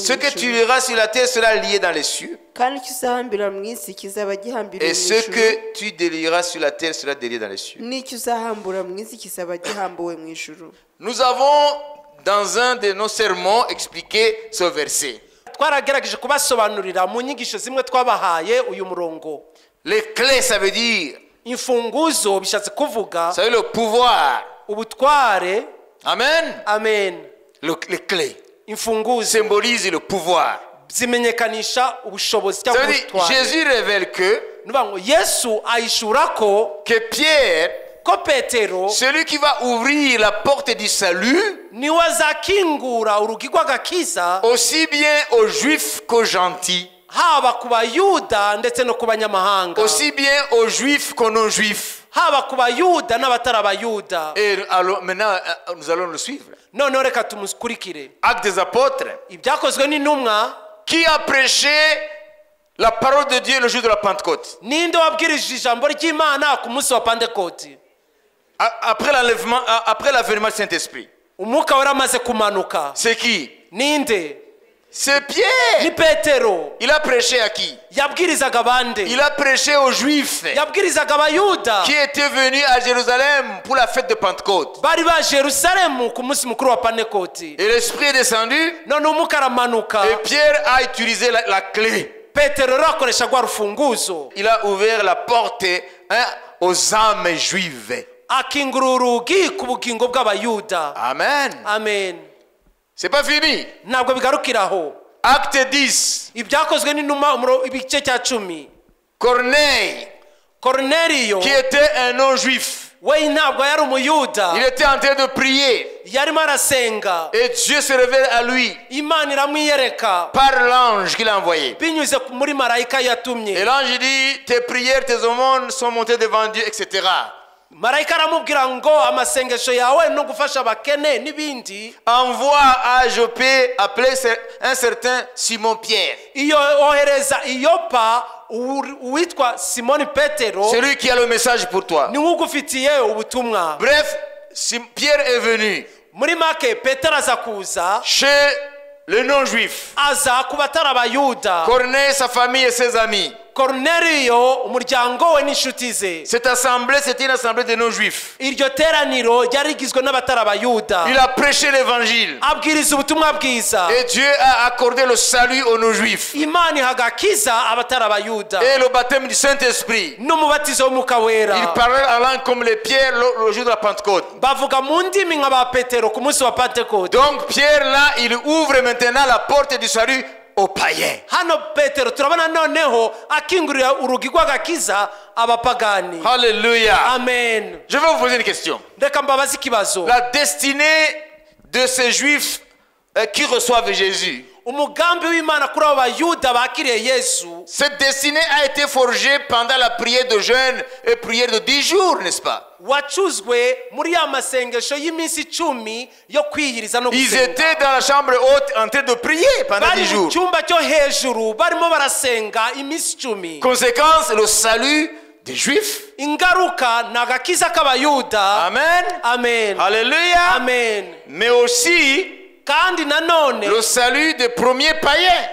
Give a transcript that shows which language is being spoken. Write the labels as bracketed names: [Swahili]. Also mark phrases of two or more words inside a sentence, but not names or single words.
[French] Ce que tu [Kinyarwanda] ijuru [French] liras sur la terre sera lié dans les cieux. [Kinyarwanda] kandi icyo uzahambira mu isi kizaba gihambiriwe [French] Et [Kinyarwanda] mu [French] ce [Kinyarwanda] ijuru [French] que tu délieras sur la terre sera délié dans les cieux. [Kinyarwanda] n'icyo uzahambura mu isi kizaba gihambuwe mu ijuru. [French] Nous avons, dans un de nos sermons, expliqué ce verset. [Kinyarwanda] twaragerageje kubasobanurira mu nyigisho zimwe twabahaye uyu murongo. [French] Les clés, ça veut dire, [Kinyarwanda] Imfunguzo bishatse kuvuga [French] ça veut dire le pouvoir. [Kinyarwanda] ubutware. [French] Amen. [Kinyarwanda] Amen. [French] Les clés [Kinyarwanda] Imfunguzo [French] symbolisent le pouvoir. [Kinyarwanda] zimenyekanisha ubushobozi [French] Ça [Kinyarwanda] cyangwa [French] veut dire, [Kinyarwanda] ubutware. [French] Jésus révèle [Kinyarwanda] Nuvuga ngo Yesu ahishura ko [French] Pierre, [Kinyarwanda] Petero [French] celui qui va ouvrir la porte du salut, [Kinyarwanda] niwe azakingura urugi rw'agakiza, [French] aussi bien aux juifs qu'aux gentils, [Kinyarwanda] haba ku bayuda ndetse no ku banyamahanga, [French] aussi bien aux juifs qu'aux non-juifs. [Kinyarwanda] haba ku bayuda n'abatari abayuda. [French] Et alors, maintenant, nous allons le suivre. [Kinyarwanda] Noneho reka tumukurikire. [French] Actes des apôtres. [Kinyarwanda] Ibyakozwe n'intumwa, [French] Qui a prêché la parole de Dieu le jour de la Pentecôte? [Kinyarwanda] ninde wabwirije ijambo ry'Imana ku munsi wa Pentekoti? [French] Après l'enlèvement, après l'avènement du Saint-Esprit. [Kinyarwanda] Umwuka wari amaze kumanuka. [French] C'est qui? [Kinyarwanda] Ninde? [French] C'est [Kinyarwanda] Ni [French] Pierre. [Kinyarwanda] Petero. [French] Il a prêché à qui? [Kinyarwanda] Yabwirizaga bande? [French] Il a prêché aux Juifs [Kinyarwanda] Yabwirizaga abayuda [French] qui étaient venus à Jérusalem pour la fête de Pentecôte. [Kinyarwanda] bari baje Yerusalemu ku munsi mukuru wa Pentekoti. [French] Et l'Esprit est descendu [Kinyarwanda] None umwuka aramanuka, [French] et Pierre a utilisé la clé. [Kinyarwanda] Petero rero akoresha rwa rufunguzo, [French] Il a ouvert la porte aux âmes juives. [Kinyarwanda] akingura urugi ku bugingo bw'abayuda. [French] Amen. [Kinyarwanda] Amen. [French] C'est pas fini. [Kinyarwanda] Ntabwo bigarukiraho. [French] Acte 10. [Kinyarwanda] Ibyakozwe n'intumwa ibice cya 10. [French] Corneille, [Kinyarwanda] Korneliyo [French] qui était un non-juif, [Kinyarwanda] we ntabwo yari umuyuda, [French] il était en train de prier. [Kinyarwanda] yarimo arasenga, [French] Et Dieu se révèle à lui [Kinyarwanda] Imana iramwiyereka [French] par l'ange qu'il a envoyé. [Kinyarwanda] binyuze muri marayika [French] Et [Kinyarwanda] yatumye. [French] l'ange dit, tes prières, tes aumônes sont montées devant Dieu, etc. [Kinyarwanda] Marayika aramubwira ngo amasengesho yawe no gufasha abakene n'ibindi [French] Envoie à Joppé, appelé un certain Simon Pierre, [Kinyarwanda] iyo ohereza iyopa uwitwa Simoni Petero, [French] celui qui a le message pour toi. [Kinyarwanda] niwe ugufitiye ubutumwa. [French] Bref, Pierre est venu [Kinyarwanda] Muri make Petero aza kuza, [French] chez le non-juif. [Kinyarwanda] aza ku batari abayuda. [French] Corneille, sa famille et ses amis. [Kinyarwanda] Korneliyo umuryango we n'inshuti ze. [French] Cette assemblée, c'était une assemblée de non-juifs. [Kinyarwanda] Iryo teraniro ryari rigizwe n'abatari abayuda. [French] Il a prêché l'évangile. [Kinyarwanda] Abwiriza ubutumwa bwiza. [French] Et Dieu a accordé le salut aux non-juifs. [Kinyarwanda] Imana iha agakiza abatari abayuda. [French] Et le baptême du Saint-Esprit. [Kinyarwanda] N'umubatizo w'umwuka wera. [French] Il parlait en langue comme les pierres le jour de la Pentecôte. [Kinyarwanda] Bavuga mu ndimi nka ba Petero ku munsi wa Pentekote. [French] Donc Pierre là, il ouvre maintenant la porte du salut aux païens. [Kinyarwanda] Hano Petero turabona noneho akingurira urugi rw'agakiza abapagani. [French] Alléluia. [Kinyarwanda] Amen. [French] Je vais vous poser une question. [Kinyarwanda] Reka mbabaze ikibazo. [French] La destinée de ces juifs qui reçoivent Jésus. [Kinyarwanda] Umugambi w'Imana kuri abo bayuda bakiriye Yesu, [French] Cette destinée a été forgée pendant la prière de jeûne et prière de 10 jours, n'est-ce pas? [Kinyarwanda] wacuzwe muri ya masengesho y'iminsi 10 yo kwiyiriza no [French] Ils [Kinyarwanda] gusenga. [French] étaient dans la chambre haute en train de prier pendant [Kinyarwanda] Bari [French] 10 [Kinyarwanda] mu [French] jours. [Kinyarwanda] cyumba cyo hejuru barimo barasenga iminsi 10. [French] Conséquence, le salut des Juifs. [Kinyarwanda] ingaruka ni agakiza k'abayuda. [French] Amen. [Kinyarwanda] Amen. [French] Alléluia. [Kinyarwanda] Amen. [French] Mais aussi [Kinyarwanda] kandi nanone [French] le salut des premiers païens.